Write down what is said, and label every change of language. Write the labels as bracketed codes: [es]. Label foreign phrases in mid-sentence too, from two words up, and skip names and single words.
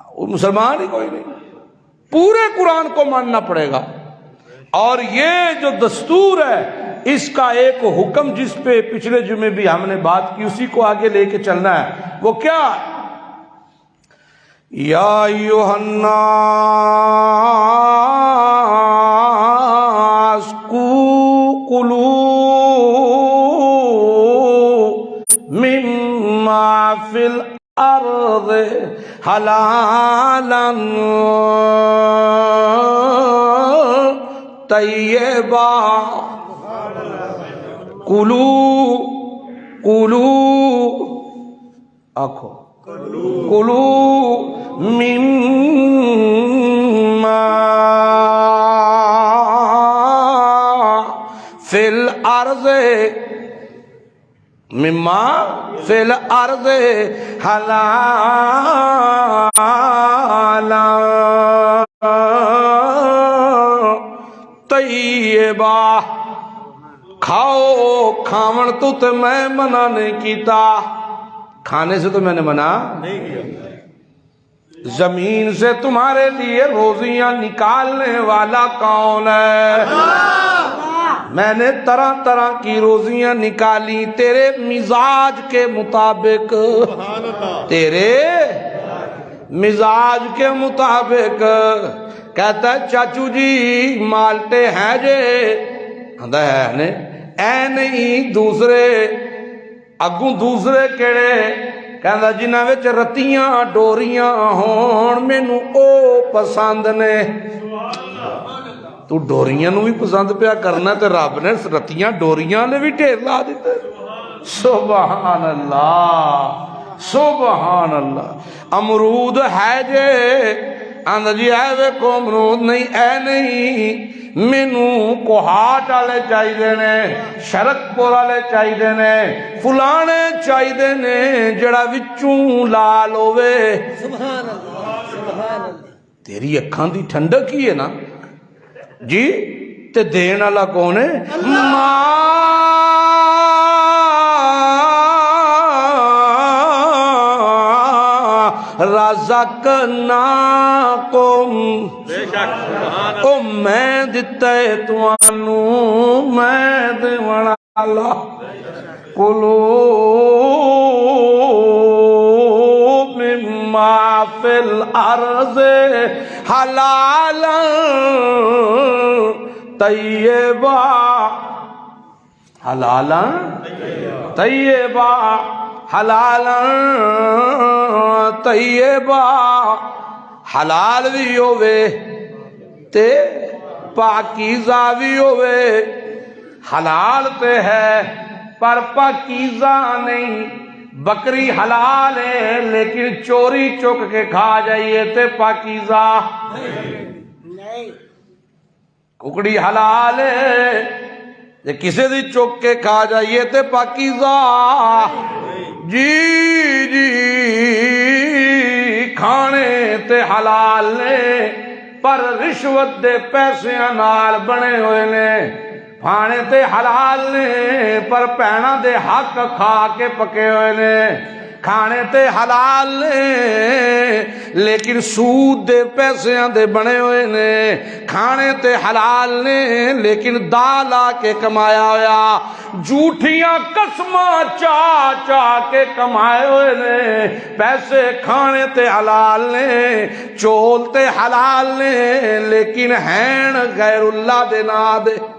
[ur] وہ مسلمان ہی کوئی نہیں، پورے قرآن کو ماننا پڑے گا۔ اور یہ جو دستور ہے، اس کا ایک حکم جس پہ پچھلے جمعے بھی ہم نے بات کی، اسی کو آگے لے کے چلنا ہے۔ وہ کیا؟ [ar] یا ایھا الناس کلوا مما فی الارض حلالا طیبا، کلو آنکھو، کلو مما فی الارض، مما فی الارض حلالا طیبا، [pa] کھاؤ، کھاون تو تے میں منع نہیں کیتا، [ur] کھانے سے تو میں نے منع نہیں کیا۔ زمین سے تمہارے لیے روزیاں نکالنے والا کون ہے؟ میں نے طرح طرح کی روزیاں نکالی تیرے مزاج کے مطابق، تیرے مزاج کے مطابق۔ [pa] کہتا ہے چاچو جی مالٹے ہیں جے، آندا ہے نے اے نہیں دوسرے، اگوں دوسرے کیڑے؟ کہندا جنہاں وچ رتیاں ڈوریاں ہون مینوں او پسند نے۔ تو ڈوریاں نو بھی پسند پیا کرنا تے رب نے رتیاں ڈوریاں نے بھی ڈھیر لا دیتے۔ [ar] سبحان اللہ سبحان اللہ۔ [pa] امرود ہے جے، آندا جی اے ویکھو امرود نہیں، اے نہیں مینوں کوہاٹ والے چاہیے نے، شرک پور والے چاہیے نے، فلانے چاہیے نے جڑا وچوں لال ہوے۔ [ar] سبحان اللہ سبحان اللہ۔ [pa] تیری اکھاں دی ٹھنڈک ہی ہے نا جی، تے دین والا کون ہے؟ رزقناکم، او میں دتا ہے تانوں، میں دیون والا۔ [ar] کلو مما فی الارض حلالا طیبا، حلالا طیبا، حلالا طیبا، [pa] حلال بھی ہوئے تے پاکیزہ بھی ہوئے۔ حلال تے ہے پر پاکیزہ نہیں، بکری حلال ہے لیکن چوری چک کے کھا جائیے تے پاکیزہ نہیں۔ ککڑی حلال ہے تے کسے دی چک کے کھا جائیے تے پاکیزہ۔ جی جی کھانے تے حلال نے پر رشوت دے پیسیاں نال بنے ہوئے نے، کھانے تے حلال نے پر بھیناں دے حق کھا کے پکے ہوئے نے، کھانے تے حلال نے لیکن سود دے پیسیاں دے بنے ہوئے نے، کھانے تے حلال نے لیکن دال آ کے کمایا ہویا، جھوٹیاں قسماں چاہ چاہ کے کمائے ہوئے نے، پیسے کھانے تے حلال نے، چول تے حلال نے لیکن ہین غیر اللہ دے نا دے۔